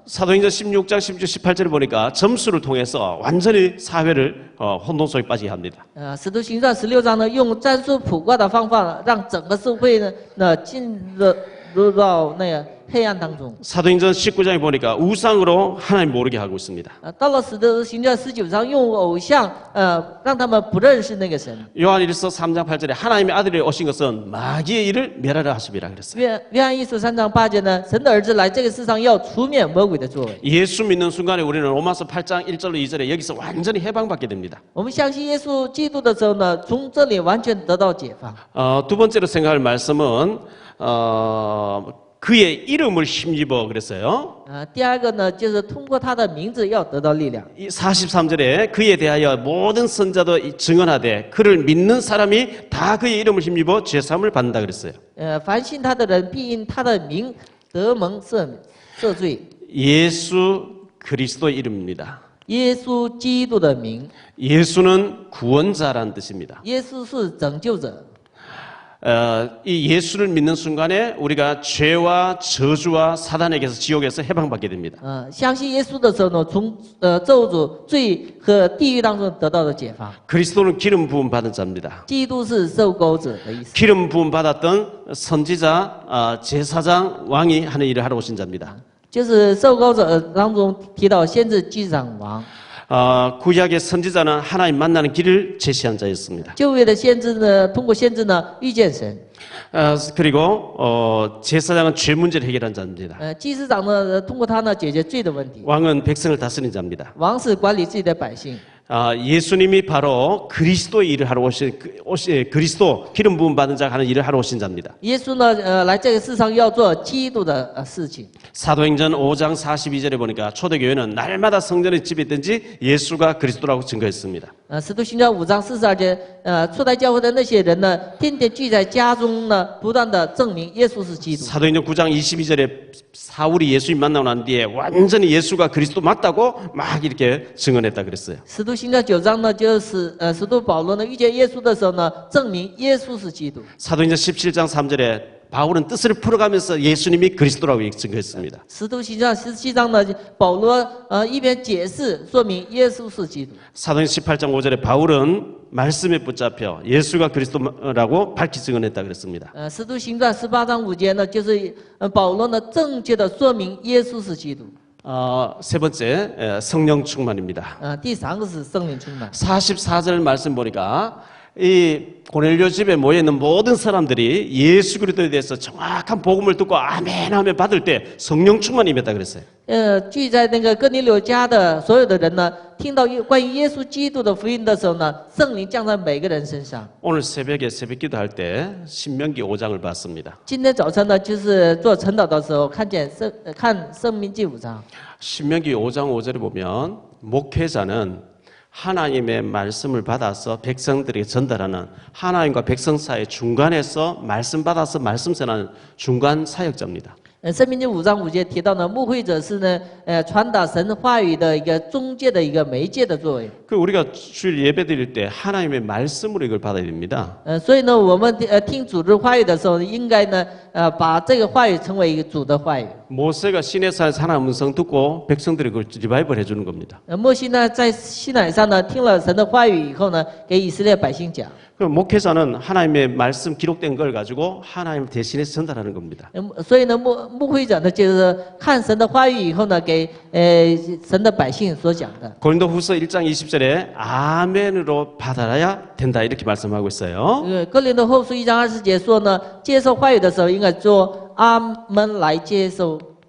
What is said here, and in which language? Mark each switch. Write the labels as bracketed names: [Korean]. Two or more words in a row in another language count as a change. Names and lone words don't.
[Korean] 사도행전 16장 16, 18절에 보니까 점수를 통해서 완전히 사회를 혼돈 속에 빠지게 합니다. [Chinese] 使徒行传16章呢，用战术卜卦的方法，让整个社会呢进入到那个黑暗当中。 [Korean] 사도행전 19장에 보니까 우상으로 하나님 모르게 하고 있습니다. [Chinese] 到了使徒行传19章，用偶像让他们不认识那个神。 [Korean] 요한일서 3장 8절에 하나님의 아들이 오신 것은 마귀의 일을 멸하라 하심이라 그랬어요. [Chinese] 约翰一书3章8节呢，神的儿子来这个世上要除灭魔鬼的作为。 [Korean] 예수 믿는 순간에 우리는 로마서 8장 1절로 2절에 여기서 완전히 해방받게 됩니다. [Chinese] 我们相信耶稣基督的时候呢，从这里完全得到解放。 [Korean] 두 번째로 생각할 말씀은 그의 이름을 힘입어 그랬어요. [Chinese] 第二个呢，就是通过他的名字要得到力量。 [Korean] 이 43절에 그에 대하여 모든 선자도 증언하되 그를 믿는 사람이 다 그의 이름을 힘입어 죄사함을 받는다 그랬어요. [Chinese] 凡信他的人必因他的名得蒙赦罪。 [Korean] 예수 그리스도의 이름입니다. [Chinese] 耶稣基督的名， [Korean] 예수는 구원자라는 뜻입니다. [Chinese] 耶稣是拯救者。 [Korean] 이 예수를 믿는 순간에 우리가 죄와 저주와 사단에게서 지옥에서 해방받게 됩니다. [Chinese] 相信耶稣的时候呢，从咒诅、罪和地狱当中得到了解放。 [Korean] 그리스도는 기름 부음 받은 자입니다. [Chinese] 基督是受膏者的意思。 [Korean] 기름 부음 받았던 선지자, 제사장, 왕이 하는 일을 하러 오신 자입니다. [Chinese] 就是受膏者当中提到先知、祭司长、王。 [Korean] 구약의 선지자는 하나님 만나는 길을 제시한 자였습니다. [Chinese] 旧约的先知呢，通过先知呢遇见神。 [Korean] 그리고 제사장은 죄 문제를 해결한 자입니다. [Chinese] 祭司长呢，通过他呢解决罪的问题。 [Korean] 왕은 백성을 다스린 자입니다. [Chinese] 王是管理自己的百姓。 [Korean] 예수님이 바로 그리스도의 일을 하러 오신 그리스도 기름 부음 받은 자가 하는 일을 하러 오신 자입니다. [Chinese] 耶稣呢，来这个世上要做基督的事情。 [Korean] 사도행전 5장 42절에 보니까 초대교회는 날마다 성전에 집했든지 예수가 그리스도라고 증거했습니다. [Chinese] 使徒行传5章42节，初代教会的那些人呢，天天聚在家中呢，不断的证明耶稣是基督。 [Korean] 사도행전 9장 22절에 사울이 예수님 만나고 난 뒤에 완전히 예수가 그리스도 맞다고 막 이렇게 증언했다 그랬어요. [Chinese] 使徒行传9章呢，就是使徒保罗呢遇见耶稣的时候呢，证明耶稣是基督。 [Korean] 사도행전 17장 3절에 바울은 뜻을 풀어가면서 예수님이 그리스도라고 증거했습니다. [Chinese] 使徒行传17章呢，保罗一边解释说明耶稣是基督。 [Korean] 사도행 18장 5절에 바울은 말씀에 붙잡혀 예수가 그리스도라고 밝히 증언했다 그랬습니다. [Chinese] 使徒行传18章5节呢，就是保罗呢正确的说明耶稣是基督。 [Korean] 세 번째 성령 충만입니다. [Chinese] 第三个是圣灵充满。 [Korean] 44절 말씀 보니까 이 고넬료 집에 모여 있는 모든 사람들이 예수 그리스도에 대해서 정확한 복음을 듣고 아멘 하면 받을 때 성령 충만이 임했다 그랬어요. [Chinese] 聚在那个哥尼流家的所有的人呢，听到关于耶稣基督的福音的时候呢，圣灵降在每个人身上。 [Korean] 오늘 새벽에 새벽기도 할 때 신명기 5장을 봤습니다. [Chinese] 今天早晨呢，就是做晨祷的时候，看申命记5章。 [Korean] 신명기 5장 5절에 보면 목회자는 하나님의 말씀을 받아서 백성들에게 전달하는 하나님과 백성 사이 중간에서 말씀 받아서 말씀 전하는 중간 사역자입니다. [Chinese] 申命记5章5节提到呢，牧会者是呢，传达神话语的一个中介的一个媒介的作为。 [Korean] 그 우리가 주일 예배 드릴 때 하나님의 말씀으로 이걸 받아야 됩니다. [Chinese] 所以呢，我们听主的话语的时候，应该呢，把这个话语成为一个主的话语。 [Korean] 모세가 시내산에서 하나님 음성 듣고 백성들이 그걸 리바이벌 해주는 겁니다. [Chinese] 摩西呢，在西乃山呢，听了神的话语以后呢，给以色列百姓讲。 [Korean] 그 목회자는 하나님의 말씀 기록된 걸 가지고 하나님 대신해서 전달하는 겁니다. [Chinese] 所以呢，牧会者呢，就是看神的话语以后呢，给神的百姓所讲的。 [Korean] 고린도후서 1장 20절에 아멘으로 받아야 된다 이렇게 말씀하고 있어요. [Chinese] 哥林多后书1章20节说呢，接受话语的时候应该说阿门来接受。